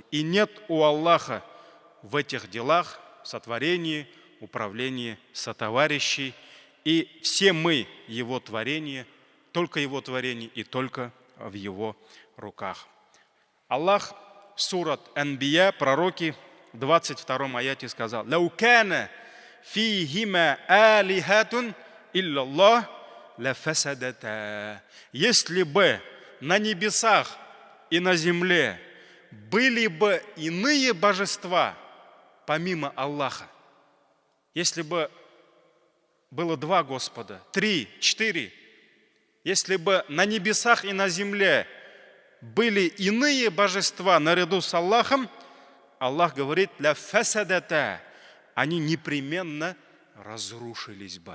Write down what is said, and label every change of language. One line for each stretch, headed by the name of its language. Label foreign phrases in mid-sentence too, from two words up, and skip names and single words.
Russian: И нет у Аллаха в этих делах, сотворении, управлении, сотоварищей. И все мы Его творение, только Его творение и только в Его руках. Аллах, сурат Анбия, пророки, в 22 аяте сказал:
Arabic: «لو كان فيهما آلهة إلا الله لفسدتا».
Russian: Если бы на небесах и на земле были бы иные божества, помимо Аллаха, если бы было 2 Господа, 3, 4, если бы на небесах и на земле были иные божества наряду с Аллахом, Аллах говорит:
Arabic: «لفسدتا»,
Russian: они непременно разрушились бы.